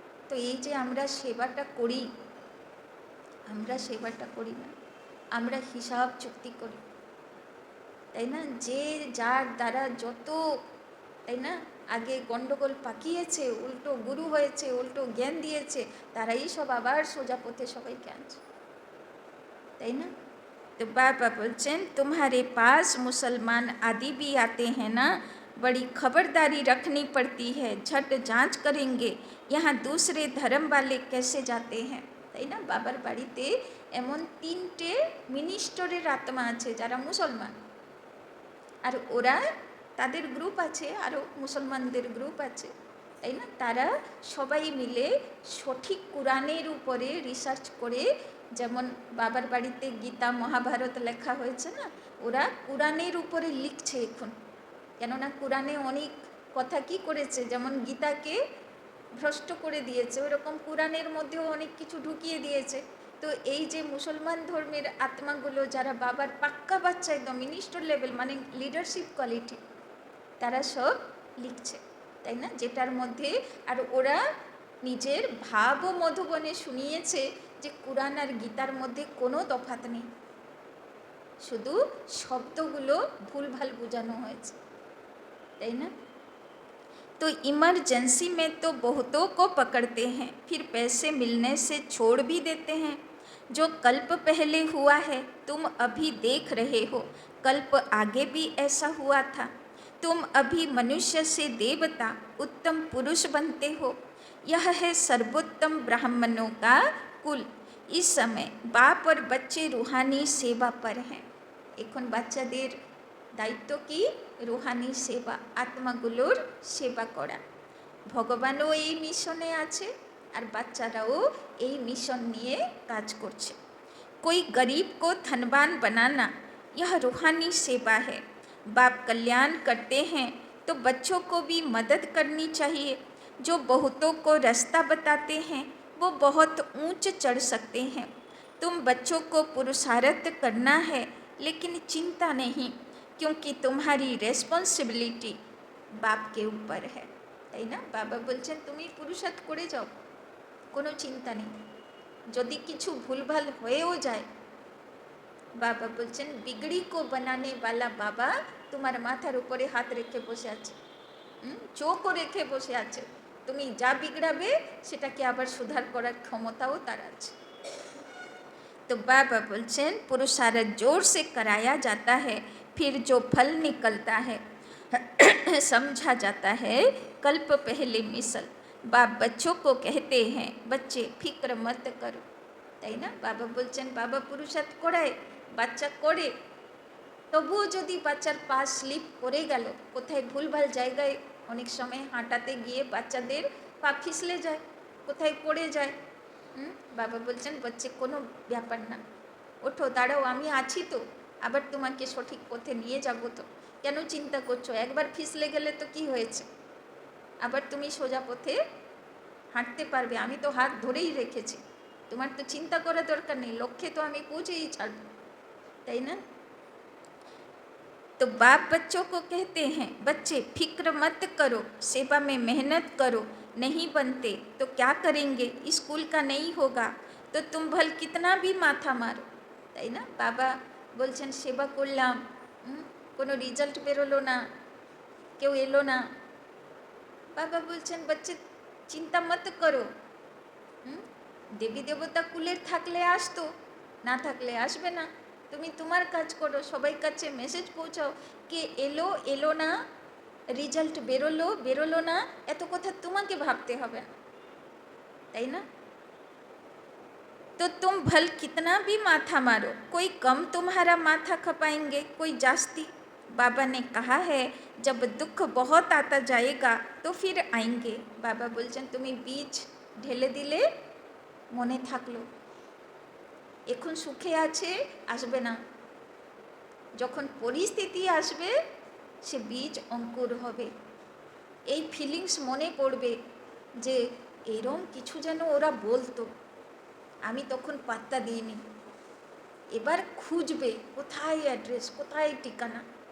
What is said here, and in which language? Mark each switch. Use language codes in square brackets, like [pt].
[bn] তো এই যে আমরা সেবাটা করি, আমরা সেবাটা করি না, আমরা হিসাব চুক্তি করি, তাই না? যে যার দ্বারা যত, তাই না, আগে গণ্ডগোল পাকিয়েছে, উল্টো গুরু হয়েছে, উল্টো জ্ঞান দিয়েছে, তারাই সব আবার সোজা পথে সবাইকে আনছে, তাই না? [hi] तो [bn] बाबा बोलছেন [hi] तुम्हारे पास मुसलमान आदि भी आते हैं ना, बड़ी खबरदारी रखनी पड़ती है, झट जांच करेंगे यहाँ दूसरे धर्म वाले कैसे जाते हैं, [bn] তাই না? বাবার বাড়িতে এমন 3টে মিনিস্টারের আত্মা আছে যারা মুসলমান, আর ওরা তাদের গ্রুপ আছে, আরও মুসলমানদের গ্রুপ আছে, তাই না? তারা সবাই মিলে সঠিক কোরআনের উপরে রিসার্চ করে যেমন বাবার বাড়িতে গীতা মহাভারত লেখা হয়েছে না, ওরা কোরআনের উপরে লিখছে এখন, কেননা কোরআনে অনেক কথা কি করেছে, যেমন গীতাকে ভ্রষ্ট করে দিয়েছে, ওইরকম কোরআনের মধ্যেও অনেক কিছু ঢুকিয়ে দিয়েছে। তো এই যে মুসলমান ধর্মের আত্মাগুলো যারা বাবার পাক্কা বাচ্চা, একদম মিনিস্টার লেভেল, মানে লিডারশিপ কোয়ালিটি, তারা সব লিখছে, তাই না, যেটার মধ্যে আর ওরা নিজের ভাব ও মধুবনে শুনিয়েছে যে কোরআন আর গীতার মধ্যে কোনো তফাৎ নেই, শুধু শব্দগুলো ভুলভাল বোঝানো হয়েছে, তাই না। [hi] तो इमरजेंसी में तो बहुतों को पकड़ते हैं, फिर पैसे मिलने से छोड़ भी देते हैं। जो कल्प पहले हुआ है तुम अभी देख रहे हो, कल्प आगे भी ऐसा हुआ था। तुम अभी मनुष्य से देवता उत्तम पुरुष बनते हो। यह है सर्वोत्तम ब्राह्मणों का कुल। इस समय बाप और बच्चे रूहानी सेवा पर हैं। এখন বাচ্চাদের দায়িত্ব কি, রুহানি সেবা, আত্মাগুলোর সেবা করা। ভগবানও এই মিশনে আছে আর বাচ্চারাও এই মিশন নিয়ে কাজ করছে। कोई गरीब को धनवान बनाना यह रूहानी सेवा है। बाप कल्याण करते हैं तो बच्चों को भी मदद करनी चाहिए। जो बहुतों को रास्ता बताते हैं वो बहुत ऊंच चढ़ सकते हैं। तुम बच्चों को पुरुषार्थ करना है, लेकिन चिंता नहीं, क्योंकि तुम्हारी रेस्पन्सिबिलिटी बाप के ऊपर है, [bn] তাই না। বাবা বলছেন তুমি পুরুষার্থ করে যাও, কোনো চিন্তা নেই। যদি কিছু ভুলভাল হয়েও যায়, বাবা বলছেন [hi] বিগড়ি কো বানানে वाला [bn] বাবা তোমার মাথার উপরে হাত রেখে বসে আছে, চোখও রেখে বসে আছে। তুমি যা বিগড়াবে সেটাকে আবার সুধার করার ক্ষমতাও তার আছে। [hi] तो [bn] बाबा बोलचन [hi] पुरुषार्थ जोर से कराया जाता है, फिर जो फल निकलता है समझा जाता है कल्प पहले मिसल। बाप बच्चों को कहते हैं बच्चे फिक्र मत करो, [bn] তাই না। বাবা বলছেন বাবা পুরুষার্থ করায়, বাচ্চা করে, তবুও যদি বাচ্চার পা স্লিপ করে গেল, কোথায় ভুলভাল জায়গায় অনেক সময় হাঁটাতে গিয়ে বাচ্চাদের পা ফিসলে যায়, কোথায় পড়ে যায়, বাবা বলছেন বাচ্চা কোনো ব্যাপার না, ওঠো, দাঁড়াও, আমি আছি তো, আবার তোমাকে সঠিক পথে নিয়ে যাব তো, কেন চিন্তা করছো, একবার ফিসলে গেলে তো কি হয়েছে, আবার তুমি সোজা পথে হাঁটতে পারবে, আমি তো হাত ধরেই রেখেছি, তোমার তো চিন্তা করার দরকার নেই, লক্ষ্যে তো আমি পৌঁছেই ছাড়ব, তাই না। [hi] तो बाप बच्चों को कहते हैं बच्चे फिक्र मत करो, सेवा में मेहनत करो, नहीं बनते तो क्या करेंगे, स्कूल का नहीं होगा तो तुम भल कितना भी माथा मारो, [bn] তাই না। বাবা বলছেন সেবা করলাম, কোনো রেজাল্ট বেরোলো না, কেউ এলো না, বাবা বলছেন বাচ্চা চিন্তা মত করো, দেবী দেবতা কুলের থাকলে আসতো, না থাকলে আসবে না, তুমি তোমার কাজ করো, সবাই কাছে মেসেজ পৌঁছাও, কে এলো এলো না, রেজাল্ট বেরোলো বেরোলো না, এত কথা তোমাকে ভাবতে হবে না, তাই না। [hi] तो तुम भल कितना भी माथा मारो, कोई कम तुम्हारा माथा खपाएंगे, कोई जास्ती। बाबा ने कहा है जब दुख बहुत आता जाएगा तो फिर आएंगे। [bn] बाबा बोलছেন তুমি বীজ ঢেলে দিলে মনে থাকলো, এখন সুখে আছে, আসবে না, যখন পরিস্থিতি আসবে সে বীজ অঙ্কুর হবে, এই ফিলিংস মনে পড়বে যে এরম কিছু যেন ওরা বলতো, আমি তখন পাত্তা দিইনি, এবার খুঁজবে কোথায় অ্যাড্রেস, কোথায় ঠিকানা।